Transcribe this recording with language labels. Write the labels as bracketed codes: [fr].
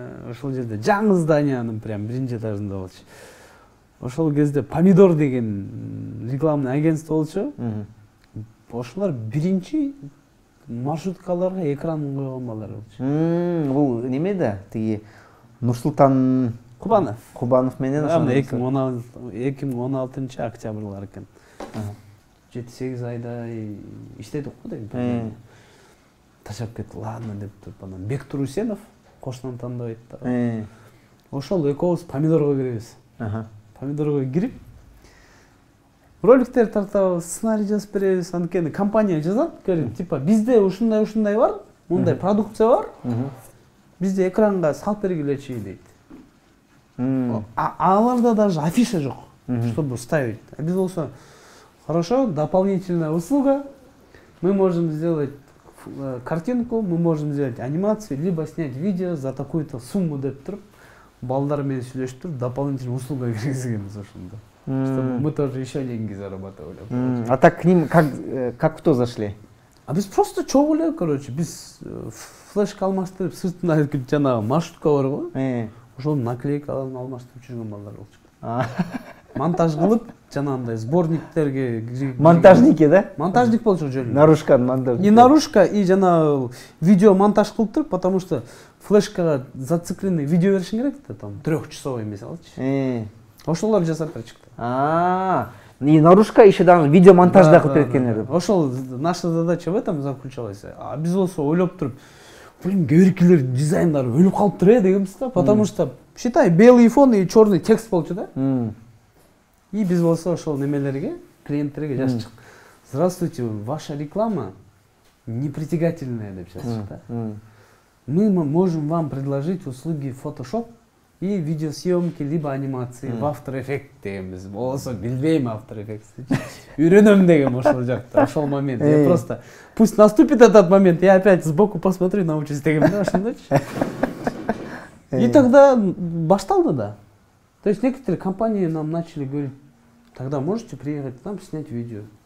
[ky] Ошол жерде жаңы зданиянын прям биринчи этажында болчу. Ошол кезде помидор деген рекламный агентство болчу. Ошолор биринчи маршруткаларга экран койгон балдар болчу. Бул немеде? Тиги Нурсултан Кубанов менен ошол 2016 октябрлар экен. 7-8 айда иштедик го дейм. Ташап кетти, ладно деп туруп анан Бектур Усенов кошунан тандабайт да. Ошол экөөбүз помидорго киребиз. Помидорго кирип роликтер тартабыз, сценарий жазып беребиз, анткени компания жазат, типа бизде ушундай бар, мындай продукция бар. Бизде экранга салып бергилечи дейт. Аларда [ru] даже афиша [ky] жок, [ru] чтобы ставить. [ky] А биз болсо, [ru] хорошо, дополнительная услуга. Мы можем сделать картинку, мы можем сделать анимацию, либо снять видео за такую-то сумму [ky] деп туруп, балдар менен сүйлөшүп туруп [ru] дополнительный услуга [ky] киргизгенбиз ошондо. [ru] Чтобы мы тоже еще деньги зарабатывали. А так к ним как кто зашли? [ky] А біз просто чогуу эле, короче, біз флешка алмаштырып, сыртына жанагы маршрутка бар го. Ошол наклейкаларын алмаштырып жүргөн балдар болчу. Монтаж кылып, жанагындай сборниктерге [ru] Монтажники, да? [ky] Монтажник болчу жөн. [ru] Наружка монтажник. Не наружка, и [ky] жанагы [ru] видео монтаж [ky] кылып туруп, [ru] потому что [ky] флешкага [ru] зацикленный видео [ky] беришиң керек да, [ru] там 3-часовой мисалычы. [ky] Ошолор жасап берчүктү. [ru] И наружка еще даже видео монтаж [ky] да кылып береткендер. [ru] Ошол наша задача в этом заключалась. [ky] А биз болсо ойлоп туруп, блин, кээ дизайндары өлүп калыптыр дегенбиз да, [ru] потому что считай белый фон и черный текст [ky] болчу да. И биз болсо ошол немелерге, клиенттерге жазчык. [ru] Здравствуйте, ваша реклама непритягательная [ky] деп жазчык да. [ru] Мы можем вам предложить услуги Photoshop и видеосъемки либо анимации в After Effects [ky] дегенбиз. Болсо билбейм After Effects. Үйрөнөм деген ошол жакта, ошол момент. [ru] Я просто пусть наступит этот момент, я опять сбоку посмотрю, научусь [ky] деген да, ошондойчу. [ru] И тогда [ky] башталды да. [ru] То есть некоторые компании нам начали говорить, тогда можете приехать к нам снять видео.